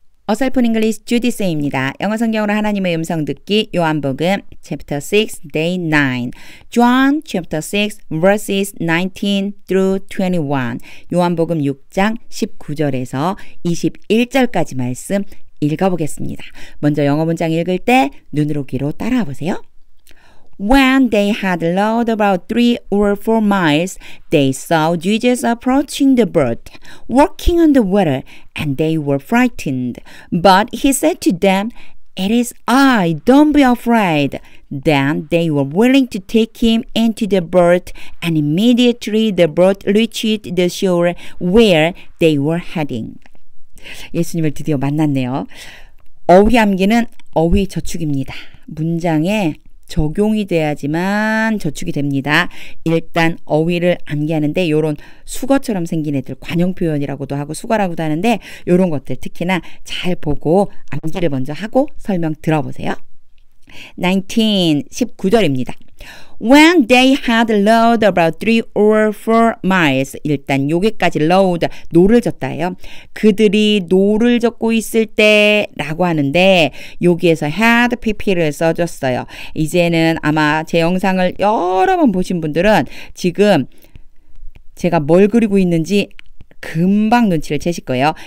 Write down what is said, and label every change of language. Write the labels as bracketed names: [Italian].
[Korean] 어설픈 잉글리시 주디쌤입니다. 영어 성경으로 하나님의 음성 듣기 요한복음 chapter 6 day 9 [English] John chapter 6 verses 19 through 21 [Korean] 요한복음 6장 19절에서 21절까지 말씀 읽어보겠습니다. 먼저 영어 문장 읽을 때 눈으로 귀로 따라와 보세요. [English] When they had rowed about 3 or 4 miles, they saw Jesus approaching the boat, walking on the water, and they were frightened. But he said to them, "It is I, don't be afraid." Then they were willing to take him into the boat, and immediately the boat reached the shore where they were heading. [Korean] 예수님을 드디어 만났네요. 어휘 암기는 어휘 저축입니다. 문장에 적용이 돼야지만 저축이 됩니다. 일단 어휘를 암기하는데 이런 수거처럼 생긴 애들 관용 표현이라고도 하고 수거라고도 하는데 이런 것들 특히나 잘 보고 암기를 먼저 하고 설명 들어보세요. 19절입니다. [English] When they had rowed about 3 or 4 miles [Korean] 일단 여기까지 [English] rowed [Korean] 노를 젓다예요. 그들이 노를 젓고 있을 때 라고 하는데 여기에서 had pp를 써줬어요. 이제는 아마 제 영상을 여러 번 보신 분들은 지금 제가 뭘 그리고 있는지 금방 눈치를 채실 거예요.